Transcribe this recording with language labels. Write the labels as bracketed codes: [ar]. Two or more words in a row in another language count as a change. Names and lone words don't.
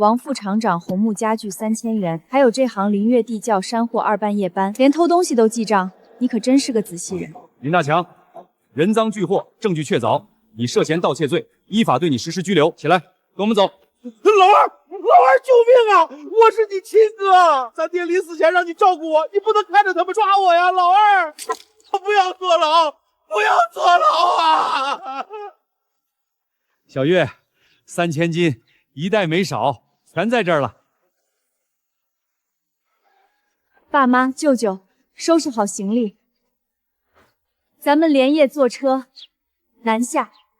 [zh] 王副廠長紅木家具3000元，還有這行林月地窖山貨2班夜班，連偷東西都記賬，你可真是個仔細人。林大強，人贓俱獲，證據確鑿，你涉嫌盜竊罪，依法對你實施拘留。起來，跟我們走。老二，救命啊！我是你親哥，咱爹臨死前讓你照顧我，你不能看着他們抓我呀，老二，不要坐牢，不要坐牢啊！小月，3000斤，一袋沒少，全在這兒了。爸媽、舅舅，收拾好行李，咱們連夜坐車南下。